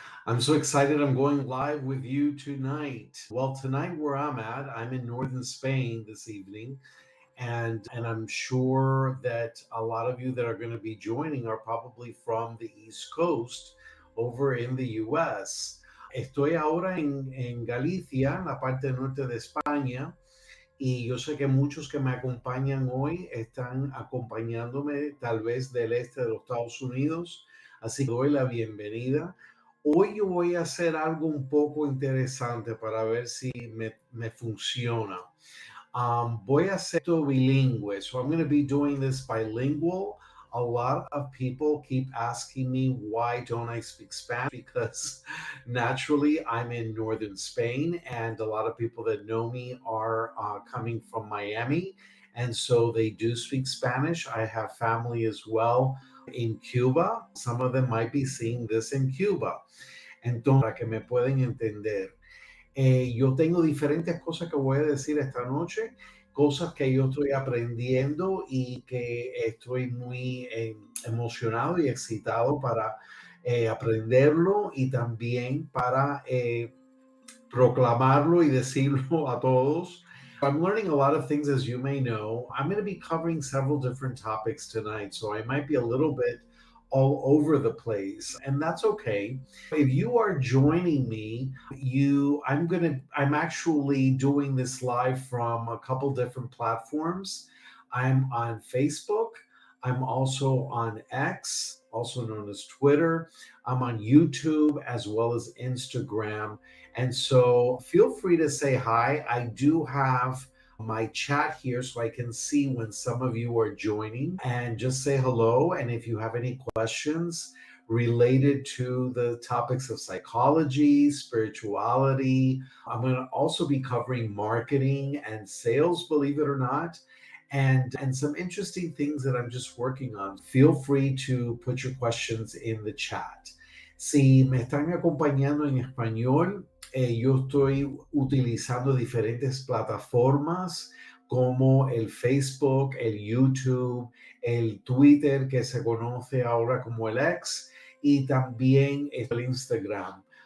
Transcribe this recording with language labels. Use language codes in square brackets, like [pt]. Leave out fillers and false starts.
[en] I'm so excited I'm going live with you tonight. Well, tonight where I'm in northern Spain this evening, and I'm sure that a lot of you that are going to be joining are probably from the East Coast over in the US. [es] Estoy ahora en Galicia, en la parte norte de España. Y yo sé que muchos que me acompañan hoy están acompañándome tal vez del este de los Estados Unidos, así que doy la bienvenida. Hoy yo voy a hacer algo un poco interesante para ver si me funciona. Voy a hacer esto bilingüe, [en] so I'm going to be doing this bilingual. A lot of people keep asking me why don't I speak Spanish, because naturally I'm in northern Spain and a lot of people that know me are coming from Miami, and so they do speak Spanish. I have family as well in Cuba. Some of them might be seeing this in Cuba. [es] Entonces, para que me pueden entender. Yo tengo diferentes cosas que voy a decir esta noche, cosas que yo estoy aprendiendo y que estoy muy emocionado y excitado para aprenderlo y también para proclamarlo y decirlo a todos. [en] I'm learning a lot of things, as you may know. I'm going to be covering several different topics tonight, so I might be a little bit all over the place, and that's okay. If you are joining me, I'm actually doing this live from a couple different platforms. I'm on Facebook. I'm also on X, also known as Twitter. I'm on YouTube as well as Instagram. And so feel free to say hi. I do have my chat here so I can see when some of you are joining, and just say hello. And if you have any questions related to the topics of psychology, spirituality, I'm going to also be covering marketing and sales, believe it or not, and some interesting things that I'm just working on. Feel free to put your questions in the chat. [es] Si me están acompañando en español, yo estoy utilizando diferentes plataformas como el Facebook, el YouTube, el Twitter, que se conoce ahora como el X, y también el Instagram.